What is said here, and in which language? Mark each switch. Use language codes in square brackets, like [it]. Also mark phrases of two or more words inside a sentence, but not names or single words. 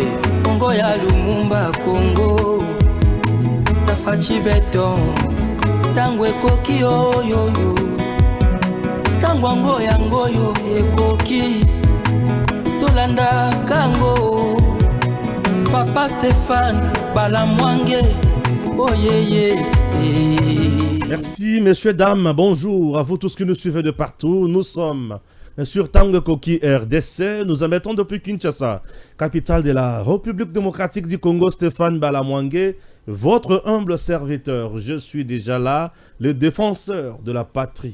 [ln] Congo ya Lumumba Congo Tafachi Beton Tango ekoki oyoyo Tango ango yango yo ekoki Tolanda kango Papa Stéphane Balamwange [en] Oh yeah yeah. [fr] Merci messieurs, dames, bonjour à vous tous qui nous suivez de partout. Nous sommes sur Tango Koki RDC. Nous émettons depuis Kinshasa, capitale de la République démocratique du Congo, Stéphane Balamwange, votre humble serviteur. Je suis déjà là, le défenseur de la patrie.